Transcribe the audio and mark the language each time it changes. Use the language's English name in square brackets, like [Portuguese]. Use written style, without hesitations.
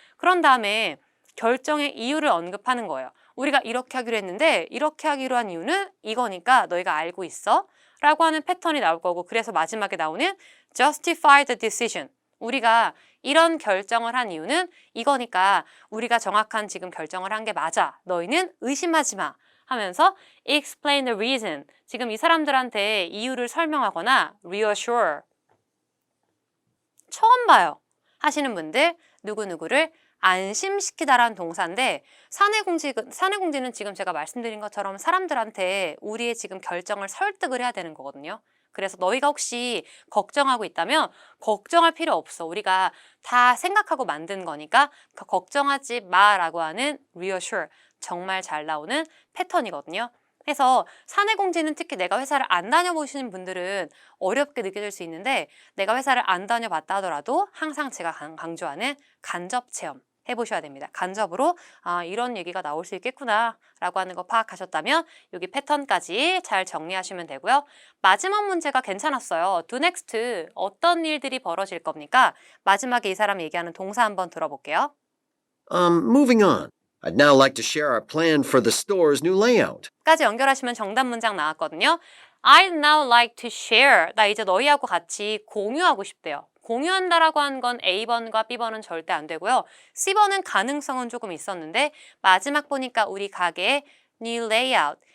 [Korean] 그런 다음에 결정의 이유를 언급하는 거예요. 우리가 이렇게 하기로 했는데 이렇게 하기로 한 이유는 이거니까 너희가 알고 있어 라고 하는 패턴이 나올 거고 그래서 마지막에 나오는 [English] justify the decision. [Korean] 우리가 이런 결정을 한 이유는 이거니까 우리가 정확한 지금 결정을 한 게 맞아. 너희는 의심하지 마. 하면서 [English] explain the reason. [Korean] 지금 이 사람들한테 이유를 설명하거나 reassure. 처음 봐요. 하시는 분들 누구누구를 안심시키다라는 동사인데 사내공지는 지금 제가 말씀드린 것처럼 사람들한테 우리의 지금 결정을 설득을 해야 되는 거거든요. 그래서 너희가 혹시 걱정하고 있다면 걱정할 필요 없어. 우리가 다 생각하고 만든 거니까 걱정하지 마라고 하는 reassure. 정말 잘 나오는 패턴이거든요. 그래서 사내공지는 특히 내가 회사를 안 다녀보시는 분들은 어렵게 느껴질 수 있는데 내가 회사를 안 다녀봤다 하더라도 항상 제가 강조하는 간접 체험 해보셔야 됩니다. 간접으로 이런 얘기가 나올 수 있겠구나 라고 하는 거 파악하셨다면 여기 패턴까지 잘 정리하시면 되고요. 마지막 문제가 괜찮았어요. [English] Do next [Korean] 어떤 일들이 벌어질 겁니까? 마지막에 이 사람이 얘기하는 동사 한번 들어볼게요. [English] Moving on. I'd now like to share our plan for the store's new layout. [Korean] 까지 연결하시면 정답 문장 나왔거든요. [English] I'd now like to share. [Korean] 나 이제 너희하고 같이 공유하고 싶대요. 공유한다라고 한 건 A번과 B번은 절대 안 되고요. C번은 가능성은 조금 있었는데 마지막 보니까 우리 가게의 new layout.